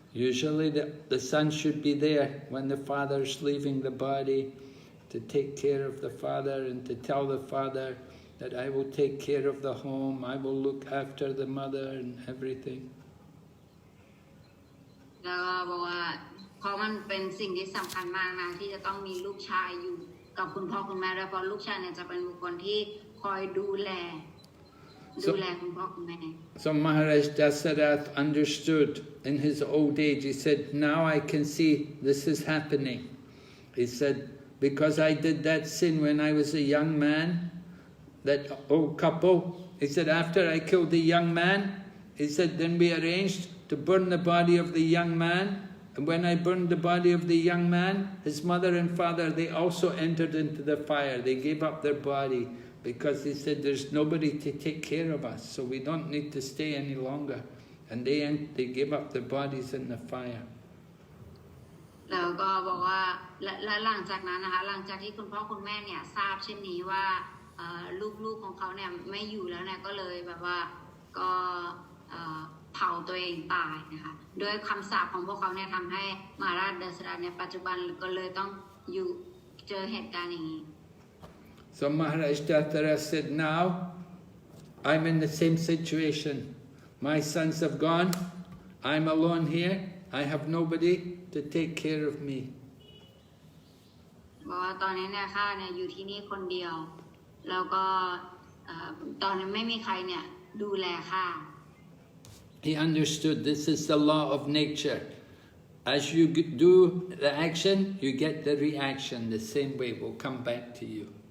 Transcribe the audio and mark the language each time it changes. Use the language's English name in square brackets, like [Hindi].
[English] Usually the son should be there when the father's leaving the body to take care of the father and to tell the father that I will take care of the home, I will look after the mother and everything. [Thai] แล้วก็บอกว่าเพราะมันเป็นสิ่งที่สำคัญมากนะที่จะต้องมีลูกชายอยู่กับคุณพ่อคุณแม่ด้วยเพราะลูกชายเนี่ยจะเป็นบุคคลที่คอยดูแลคุณพ่อคุณแม่ [English] So Maharaj Dasarath understood in his old age. He said, now I can see this is happening. He said, because I did that sin when I was a young man, that old couple, he said, after I killed the young man, he said, then we arranged to burn the body of the young man. And when I burned the body of the young man, his mother and father, they also entered into the fire. They gave up their body because they said, there's nobody to take care of us, so we don't need to stay any longer. And they gave up their bodies in the fire. [Thai] แล้วก็บอกว่าและหลังจากนั้นนะคะหลังจากที่คุณพ่อคุณแม่เนี่ยทราบเช่นนี้ว่าลูกๆของเขาเนี่ยไม่อยู่แล้วเนี่ยก็เลยแบบว่าก็เผาตัวเองตายนะคะด้วยคำสาปของพวกเขาเนี่ยทำให้มหาราชดชรเนี่ยปัจจุบันก็เลยต้องอยู่เจอเหตุการณ์อย่างนี้ [English] So Maharaj Dasarath said, now I'm in the same situation. My sons have gone. I'm alone here. I have nobody to take care of me. [Thai] บอกว่าตอนนี้เนี่ยข้าเนี่ยอยู่ที่นี่คนเดียวแล้วก็ตอนนี้ไม่มีใครเนี่ยดูแลข้า [English] He understood this is the law of nature. As you do the action, you get the reaction. The same way will come back to you.